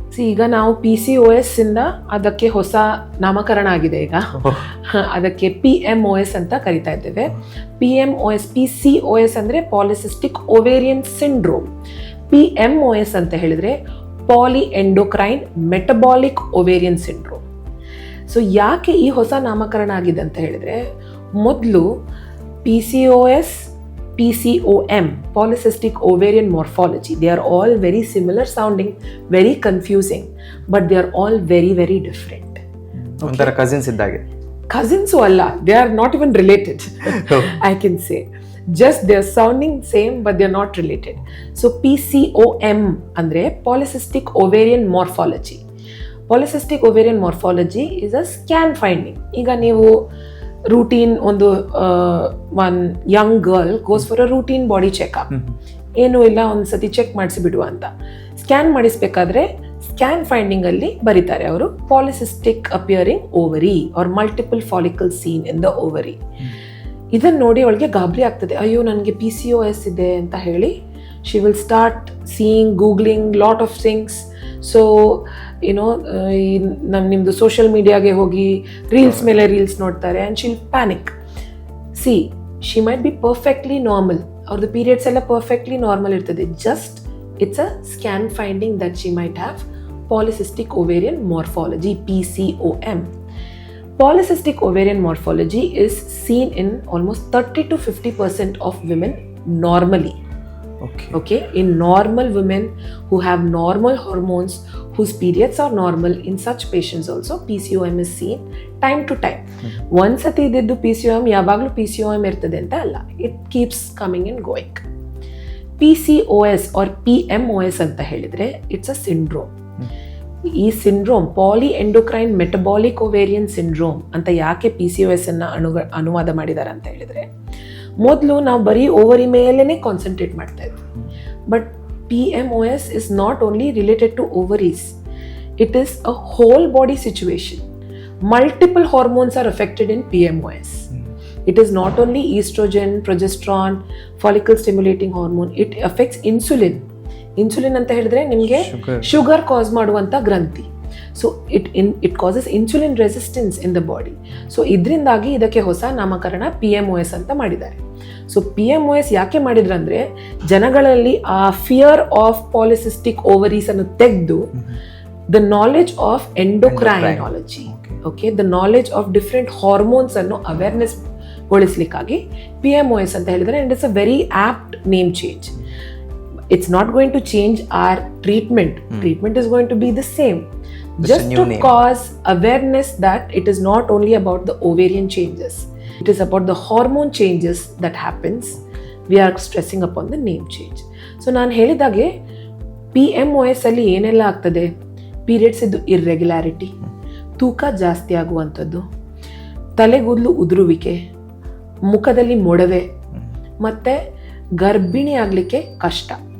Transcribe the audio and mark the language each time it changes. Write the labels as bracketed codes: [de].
[kn] ಈಗ ನಾವು PCOS ಇಂದ ಅದಕ್ಕೆ ಹೊಸ ನಾಮಕರಣ ಆಗಿದೆ. ಈಗ ಅದಕ್ಕೆ PMOS ಅಂತ ಕರಿತಾ ಇದ್ದೇವೆ. PCOS ಅಂದರೆ ಪಾಲಿಸಿಸ್ಟಿಕ್ ಓವೇರಿಯನ್ ಸಿಂಡ್ರೋಮ್. PMOS ಅಂತ ಹೇಳಿದ್ರೆ ಪಾಲಿ endocrine metabolic ovarian syndrome. So ಯಾಕೆ ಈ ಹೊಸ ನಾಮಕರಣ ಆಗಿದೆ ಅಂತ ಹೇಳಿದ್ರೆ, ಮೊದಲು [en] PCOS, PCOM, polycystic ovarian morphology, they are all very similar sounding, very confusing, but they are all very, very different. [kn] ಒಂಥರ ಕಸಿನ್ಸ್ ಇದ್ದಾಗೆ. [en] Cousins ಅಲ್ಲ, they are not even related. I can say just they are sounding same but they are not related. [kn] So PCOM ಅಂದ್ರೆ polycystic ovarian morphology. [en] Polycystic ovarian morphology is a scan finding. [kn] ಈಗ ನೀವು routine ಒಂದು [en] one young girl goes for a routine body checkup, [kn] ಏನೂ ಇಲ್ಲ ಒಂದ್ಸತಿ check ಮಾಡಿಸಿಬಿಡುವ ಅಂತ scan ಮಾಡಿಸ್ಬೇಕಾದ್ರೆ scan finding ಅಲ್ಲಿ ಬರೀತಾರೆ ಅವರು [en] Polycystic appearing ovary or multiple follicle seen in the ovary. [kn] ಇದನ್ನ ನೋಡಿ ಅವಳಿಗೆ ಗಾಬರಿ ಆಗ್ತದೆ, ಅಯ್ಯೋ ನನಗೆ PCOS ಇದೆ ಅಂತ ಹೇಳಿ [en] She will start seeing, googling lot of things. [kn] So you know ನಿಮ್ಮದು ಸೋಷಿಯಲ್ ಮೀಡಿಯಾಗೆ ಹೋಗಿ ರೀಲ್ಸ್ ಮೇಲೆ ರೀಲ್ಸ್ ನೋಡ್ತಾರೆ [en] And she'll panic. See she might be perfectly normal, [kn] ಅವ್ರದ್ದು ಪೀರಿಯಡ್ಸ್ ಎಲ್ಲ ಪರ್ಫೆಕ್ಟ್ಲಿ ನಾರ್ಮಲ್ ಇರ್ತದೆ, [en] Just it's a scan finding that she might have polycystic ovarian morphology, PCOM. Polycystic ovarian morphology is seen in almost 30 to 50% of women normally. Okay, in normal women who have normal hormones, whose periods are normal, in such patients also PCOM is seen time to time. [kn] Once sati ididdu PCOM yavaglu PCOM irtade anta alla, [en] it keeps coming and going. PCOS or PMOS [kn] anta helidre [en] it's a syndrome. [kn] ಈ syndrome ಪಾಲಿ endocrine metabolic ovarian syndrome ಅಂತ ಯಾಕೆ PCOS ಅನ್ನ ಅನುವಾದ ಮಾಡಿದ್ದಾರೆ ಅಂತ ಹೇಳಿದ್ರೆ, ಮೊದಲು ನಾವು ಬರೀ ಓವರಿ ಮೇಲೇನೆ ಕಾನ್ಸಂಟ್ರೇಟ್ ಮಾಡ್ತಾ ಇದ್ವಿ, [en] But PMOS is not only related to ovaries, it is a whole body situation. Multiple hormones are affected in PMOS. It is not only estrogen, progesterone, follicle stimulating hormone, it affects insulin. [kn] Insulin ಅಂತ ಹೇಳಿದ್ರೆ ನಿಮಗೆ sugar ಕಾಸ್ ಮಾಡುವಂಥ ಗ್ರಂಥಿ. [en] So it causes insulin resistance in the body. [kn] So ಇದರಿಂದಾಗಿ ಇದಕ್ಕೆ ಹೊಸ ನಾಮಕರಣ PMOS ಅಂತ ಮಾಡಿದ್ದಾರೆ. ಸೊ PMOS ಯಾಕೆ ಮಾಡಿದ್ರಂದ್ರೆ, ಜನಗಳಲ್ಲಿ ಆ ಫಿಯರ್ ಆಫ್ ಪಾಲಿಸಿಸ್ಟಿಕ್ ಓವರೀಸ್ ಅನ್ನು ತೆಗೆದು [en] the knowledge of endocrinology, [kn] okay, the knowledge of different hormones ಅನ್ನು ಅವೇರ್ನೆಸ್ ಗೊಳಿಸ್ಲಿಕ್ಕಾಗಿ PMOS ಅಂತ ಹೇಳಿದ್ರೆ, [en] And it's a very apt name change. It's not going to change our treatment. Treatment is going to be the same. Just to cause awareness that it is not only about the ovarian changes. It is about the hormone changes that happens. We are stressing upon the name change. [kn] So ನಾನು ಹೇಳಿದಾಗೆ PMOS ಅಲ್ಲಿ ಏನೆಲ್ಲ ಆಗ್ತದೆ, periods ಇದ್ದು irregularity, ತೂಕ ಜಾಸ್ತಿ ಆಗುವಂಥದ್ದು, ತಲೆಗೂದಲು ಉದುರುವಿಕೆ, ಮುಖದಲ್ಲಿ ಮೊಡವೆ, ಮತ್ತು ಗರ್ಭಿಣಿ ಆಗಲಿಕ್ಕೆ ಕಷ್ಟ.